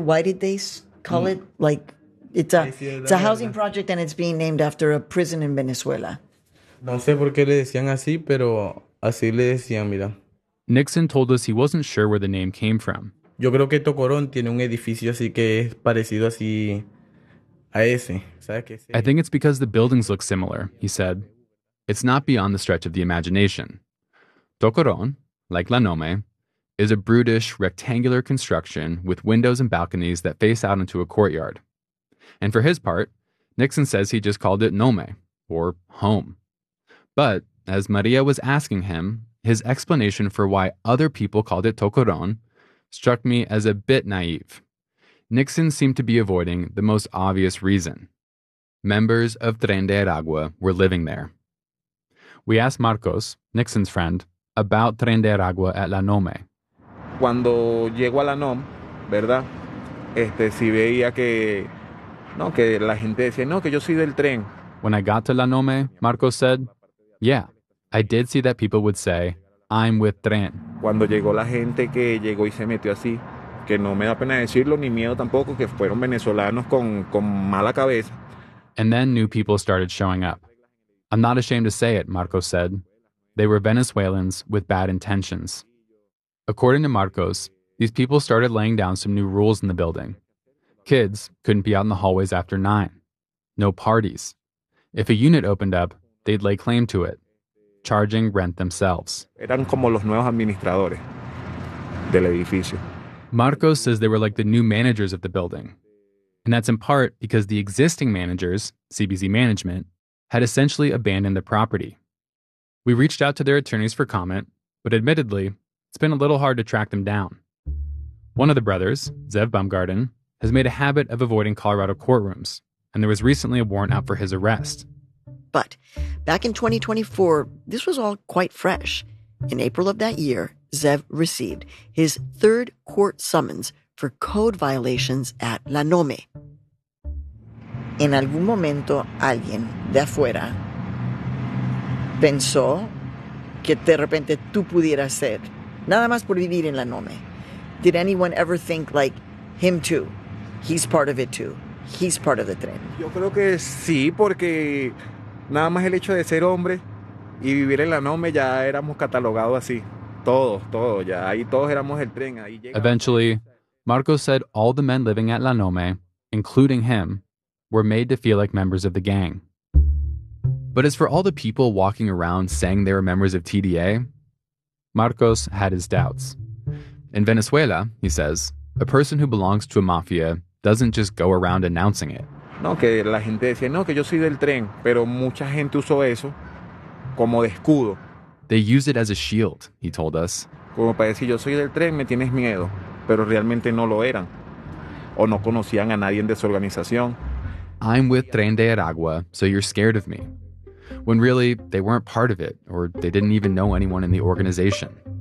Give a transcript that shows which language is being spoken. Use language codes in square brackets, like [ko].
[en] Why did they call it like it's a housing project and it's being named after a prison in Venezuela? [es] No sé por qué le decían así, pero así le decían, mira. [en] Nixon told us he wasn't sure where the name came from. [es] Yo creo que Tocorón tiene un edificio así que es parecido así a ese. [en] I think it's because the buildings look similar, he said. It's not beyond the stretch of the imagination. Tocorón, like La Nome, is a brutish, rectangular construction with windows and balconies that face out into a courtyard. And for his part, Nixon says he just called it Nome, or home. But as Maria was asking him, his explanation for why other people called it Tocorón struck me as a bit naive. Nixon seemed to be avoiding the most obvious reason. Members of Tren de Aragua were living there. We asked Marcos, Nixon's friend, about Tren de Aragua at La Nome. [es] Cuando llego a La Nome, ¿verdad? Si veía que, no, que la gente decía, no, que yo soy del tren. [en] When I got to La Nome, Marcos said, yeah, I did see that people would say, I'm with Tren. [es] Cuando llegó la gente que llegó y se metió así, que no me da pena decirlo, ni miedo tampoco, que fueron venezolanos con mala cabeza. [en] And then new people started showing up. I'm not ashamed to say it, Marcos said. They were Venezuelans with bad intentions. According to Marcos, these people started laying down some new rules in the building. Kids couldn't be out in the hallways after 9. No parties. If a unit opened up, they'd lay claim to it, charging rent themselves. [es] Eran como los nuevos administradores del edificio. [en] Marcos says they were like the new managers of the building. And that's in part because the existing managers, CBZ Management, had essentially abandoned the property. We reached out to their attorneys for comment, but admittedly, it's been a little hard to track them down. One of the brothers, Zev Bumgarten, has made a habit of avoiding Colorado courtrooms, and there was recently a warrant out for his arrest. But back in 2024, this was all quite fresh. In April of that year, Zev received his third court summons for code violations at La Nome. [es] En algún momento, alguien de afuera pensó que de repente tú pudieras ser nada más por vivir en La Nome. [en] Did anyone ever think like him too? He's part of it too. He's part of the tren. [es] Yo creo que sí, porque nada más el hecho de ser hombre y vivir en La Nome ya éramos catalogados así. Todos, ya ahí todos éramos el tren. Ahí llegamos. [en] Eventually, Marcos said all the men living at La Nome, including him, were made to feel like members of the gang. But as for all the people walking around saying they were members of TDA, Marcos had his doubts. In Venezuela, he says, a person who belongs to a mafia doesn't just go around announcing it. [es] No, que la gente decía, no, que yo soy del tren, pero mucha gente usó eso como de escudo. [en] They use it as a shield, he told us. [es] Como para decir, yo soy del tren, me tienes miedo, pero realmente no lo eran, o no conocían a nadie de su organización. [en] I'm with Tren de Aragua, so you're scared of me. When really, they weren't part of it, or they didn't even know anyone in the organization.